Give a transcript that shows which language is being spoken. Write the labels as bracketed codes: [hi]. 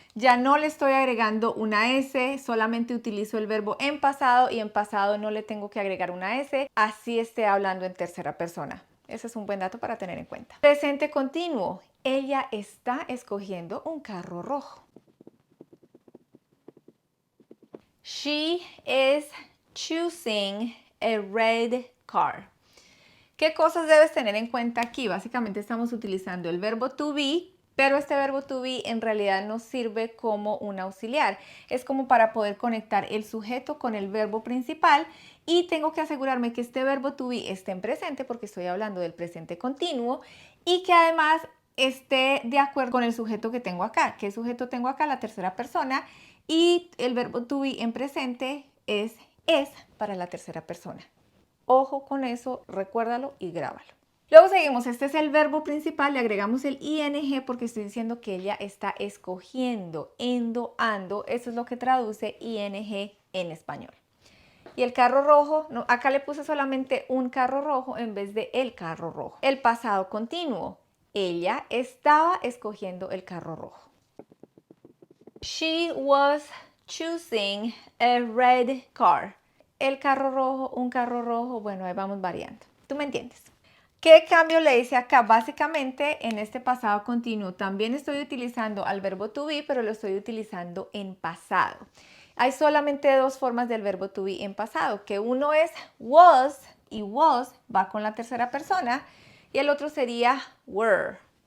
[es] Ya no le estoy agregando una S, solamente utilizo el verbo en pasado y en pasado no le tengo que agregar una S, así esté hablando en tercera persona. Ese es un buen dato para tener en cuenta. Presente continuo. Ella está escogiendo un carro rojo. [en] She is choosing a red car. [es] ¿Qué cosas debes tener en cuenta aquí? Básicamente estamos utilizando el verbo to be, pero este verbo to be en realidad nos sirve como un auxiliar. Es como para poder conectar el sujeto con el verbo principal y tengo que asegurarme que este verbo to be esté en presente porque estoy hablando del presente continuo y que además esté de acuerdo con el sujeto que tengo acá. ¿Qué sujeto tengo acá? La tercera persona. Y el verbo to be en presente es para la tercera persona. Ojo con eso, recuérdalo y grábalo. Luego seguimos, este es el verbo principal, le agregamos el ing porque estoy diciendo que ella está escogiendo, endo, ando, eso es lo que traduce ing en español. Y el carro rojo, no, acá le puse solamente un carro rojo en vez de el carro rojo. El pasado continuo, ella estaba escogiendo el carro rojo. [en] She was choosing a red car. [es] El carro rojo, un carro rojo, bueno, ahí vamos variando. ¿Tú me entiendes? ¿Qué cambio le hice acá? Básicamente en este pasado continuo también estoy utilizando al verbo to be, pero lo estoy utilizando en pasado. Hay solamente dos formas del verbo to be en pasado, que uno es was y was va con la tercera persona y el otro sería were.